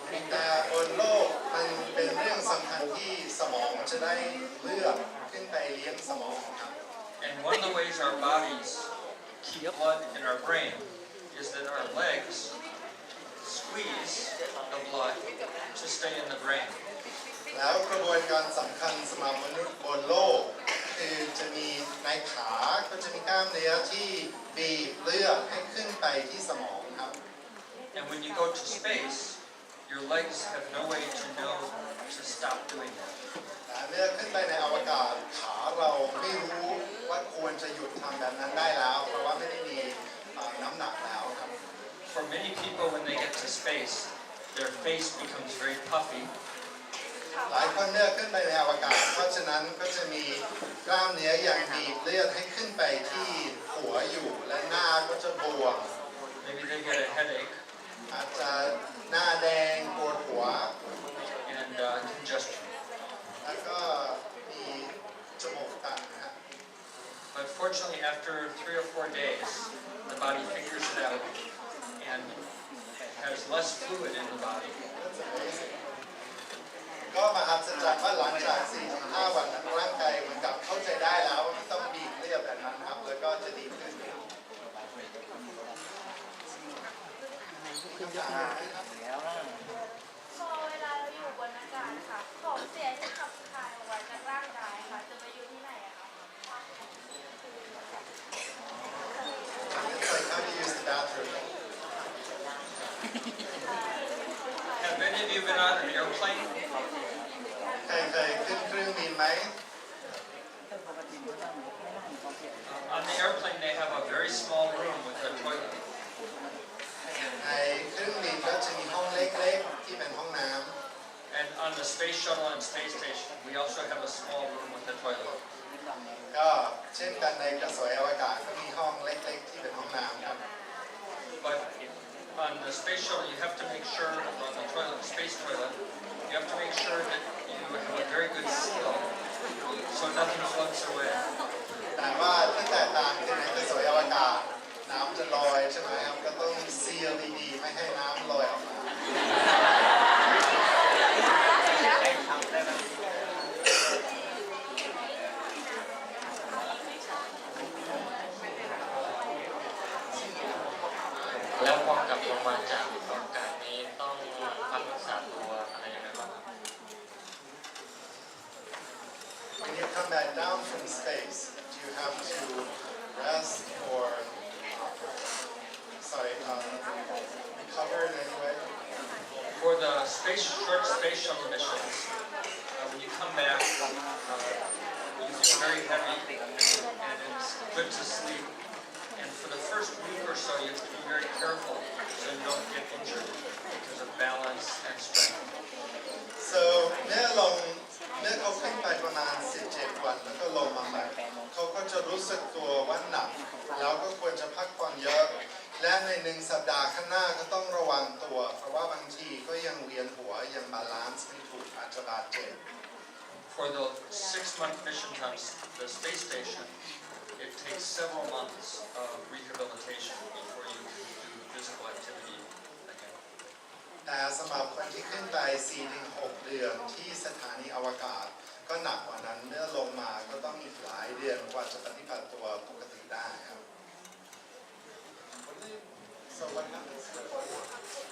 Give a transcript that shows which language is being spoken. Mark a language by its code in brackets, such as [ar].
[th] แต่บนโลกมันเป็นเรื่องสำคัญที่สมองจะได้เลือดขึ้นไปเลี้ยงสมองครับ [en] And one of the ways our bodies keep blood in our brain is that our legs squeeze the blood to stay in the brain. [th] แล้วกระบวนการสำคัญสำหรับมนุษย์บนโลกคือจะมีในขาก็จะมีกล้ามเนื้อที่บีบเลือดให้ขึ้นไปที่สมองครับ [en] And when you go to space, your legs have no way to know to stop doing that. [th] แต่เมื่อขึ้นไปในอวกาศขาเราไม่รู้ว่าควรจะหยุดทำแบบนั้นได้แล้วเพราะว่าไม่ได้มีน้ำหนักแล้วครับ [en] For many people, when they get to space, their face becomes very puffy. [th] หลายคนเมื่อขึ้นไปในอวกาศเพราะฉะนั้นก็จะมีกล้ามเนื้อยังบีบเลือดให้ขึ้นไปที่หัวอยู่และหน้าก็จะบวม [en] Maybe they get a headache [th] อาจจะหน้าแดงปวดหัว [en] and congestion. [th] แล้วก็มีจมูกตันนะครับ [en] But fortunately, after 3 or 4 days, the body figures it out and has less fluid in the body. [th] ก็มหัศจรรย์ว่าหลังจาก 4-5 วันร่างกายเหมือนกับเข้าใจได้แล้วว่าไม่ต้องบีบเลือดแบบนั้นครับแล้วก็จะดีขึ้นครับ พอเวลาเราอยู่บนอากาศค่ะของเสียที่ขับถ่ายออกมาจากร่างกายค่ะจะไปอยู่ที่ไหนอะคะ [en] It's like how to use the bathroom. Have any of you been on an airplane? [th] เคยขึ้นเครื่องบินไหม [en] On the airplane, they have a very small room with a toilet. [th] ในเครื่องบินก็จะมีห้องเล็กๆที่เป็นห้องน้ำ [en] And on the space shuttle and space station, we also have a small room with a toilet. [th] ก็เช่นกันในกระสวยอวกาศก็มีห้องเล็กๆที่เป็นห้องน้ำครับ [en] But on the space shuttle, you have to make sure, on the toilet, space toilet, you have to make sure that you have a very good seal so nothing floats away. [th] แต่ว่าที่แตกต่างคือในกระสวยอวกาศน้ำจะลอยใช่ไหมครับก็ต้องซีลดีๆไม่ให้น้ำลอยออกมา แล้วพอกลับลงมาจากอวกาศนี้ต้องพักรักษาตัวอะไรยังไงบ้างครับ [en] When you come back down from space, do you have to rest or recover in any way? For the short space shuttle missions, when you come back, you feel very heavy and it's good to sleep. And for the first week or so, you have to be very careful so you don't get injured because of balance and strength. [th] So เมื่อเขาขึ้นไปประมาณ 17 วันแล้วก็ลงมาใหม่เขาก็จะรู้สึกตัวว่าหนักแล้วก็ควรจะพักผ่อนเยอะและใน1 สัปดาห์ข้างหน้าก็ต้องระวังตัวเพราะว่าบางทีก็ยังเวียนหัวยังบาลานซ์ไม่ถูกอาจจะบาดเจ็บ [en] For the 6-month missions on the space station, it takes several months of rehabilitation before you can do physical activity again. [th] แต่สำหรับคนที่ขึ้นไป 4-6 เดือนที่สถานีอวกาศก็หนักกว่านั้นเมื่อลงมาก็ต้องอีกหลายเดือนกว่าจะปฏิบัติตัวปกติได้ครับ [en] So what happens?